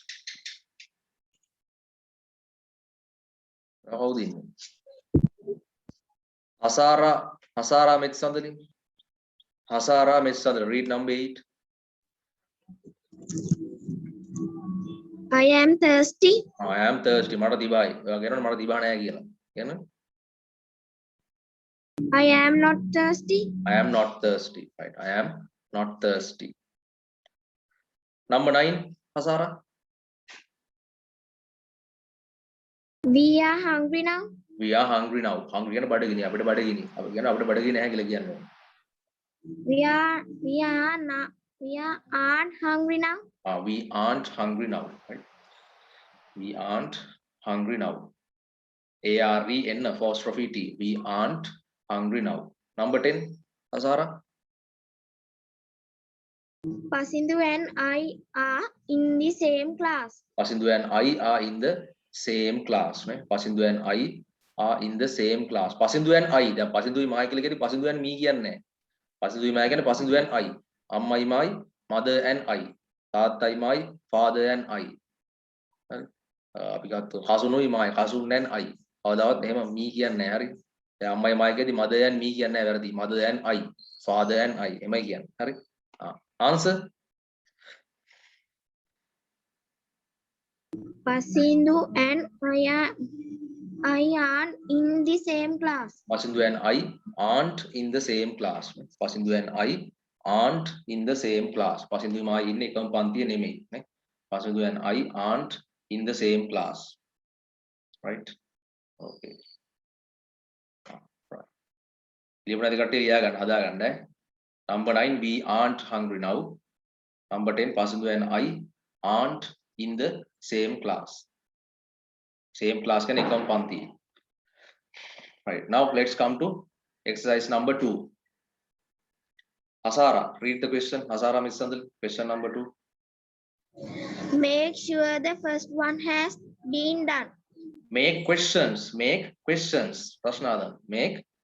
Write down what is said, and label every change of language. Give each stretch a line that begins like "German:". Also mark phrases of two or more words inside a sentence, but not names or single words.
English: How do you? Hasara Metsandali. Hasara Metsandali. Read number 8. I am thirsty. I am thirsty.
Sinhala: මට දිබයි. කියනවනේ මට දිබා නැහැ කියලා. කියන්න.
English: I am not thirsty. I am not thirsty. Right. I am not thirsty. Number 9, Hasara. We are hungry now. We are hungry now. Hungry
Sinhala: කියන බඩගිනි. අපිට බඩගිනි. අපි කියන අපිට බඩගිනි නැහැ කියලා කියන්නේ.
English: We aren't hungry now. We aren't hungry now. Right. We aren't hungry now. AREN apostrophe T. We aren't hungry now. Number 10, Hasara. Pasindu and I are in the same class. Pasindu and I are in the same class. Right? Pasindu and I are in the same class. Pasindu and I.
Sinhala: දැන් පසින්දුයි මයි කියලා කියන්නේ පසින්දු
English: and me
Sinhala: කියන්නේ. පසින්දුයි මයි කියන්නේ පසින්දු
English: and I.
Sinhala: අම්මයි මයි
English: mother and I.
Sinhala: තාත්තයි මයි,
English: father and I.
Sinhala: හරි. අපි ගත්ත කසුනුයි මයි, කසුන්
English: and I.
Sinhala: කවදාවත් එහෙම me කියන්නේ නැහැ. හරි. දැන් අම්මයි මයි කියදී
English: mother and me
Sinhala: කියන්නේ නැහැ, වැරදි.
English: mother and I, father and I
Sinhala: එමයි කියන්නේ. හරි.
English: answer Pasindu and I are in the same class. Pasindu and I aren't in the same class. Pasindu and I aren't in the same class.
Sinhala: Pasindu මයි ඉන්නේ එකම පන්තියේ නෙමෙයි නේ.
English: Pasindu and I aren't in the same class. Right? Okay. Right.
Sinhala: ලියපු නැති කට්ටිය ලියා ගන්න, හදා ගන්න.
English: Number 9, we aren't hungry now. Number 10, Pasindu and I aren't in the same class. Same class can
Sinhala: එකම පන්ති.
English: Right. Now let's come to exercise number 2. Asara, read the question. Asara Miss Sandal, question number 2. Make sure the first one has been done. Make questions. Make questions. Prashnada. Make.